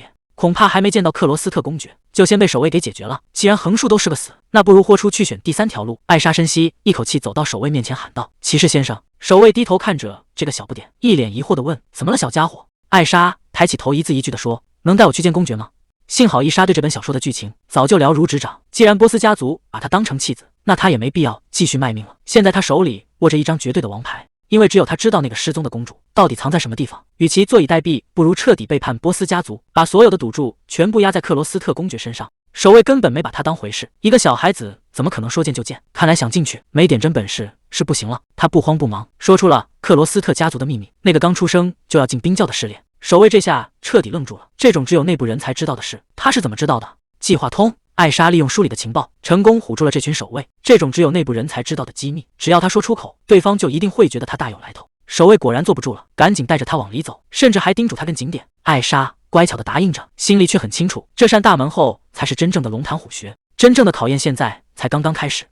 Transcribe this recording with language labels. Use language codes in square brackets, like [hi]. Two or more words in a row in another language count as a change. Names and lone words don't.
[zh] 恐怕還沒見到克羅斯特公爵，就先被守衛給解決了。既然橫豎都是個死，那不如豁出去選第3條路。艾莎深吸一口氣，走到守衛面前喊道：“騎士先生。” 守衛低頭看着這個小不點，一臉疑惑地問：“怎麼了，小家伙？” 艾莎抬起頭，一字一句地說：“能帶我去見公爵嗎？” 幸好伊莎對這本小說的劇情早就了如指掌，既然波斯家族把她當成棄子，那她也沒必要繼續賣命了。現在她手裡握着一張絕對的王牌，因為只有她知道那個失蹤的公主到底藏在什麼地方。與其坐以待斃，不如徹底背叛波斯家族，把所有的賭注全部壓在克羅斯特公爵身上。守衛根本沒把他當回事，一個小孩子怎麼可能說見就見？看來想進去，沒點真本事是不行了。他不慌不忙說出了克罗斯特家族的秘密，那個剛出生就要进冰窖的试煉。守衛這下徹底愣住了，这種只有内部人才知道的事，他是怎麼知道的？計劃通，艾莎利用書裡的情報，成功唬住了這群守衛。這種只有內部人才知道的機密，只要他說出口，對方就一定會覺得他大有來頭。守衛果然坐不住了，趕緊帶着他往裡走，甚至還叮囑他跟景點。艾莎乖巧地答應着，心裡卻很清楚，這扇大門後才是真正的龍潭虎穴，真正的考驗現在才剛剛開始。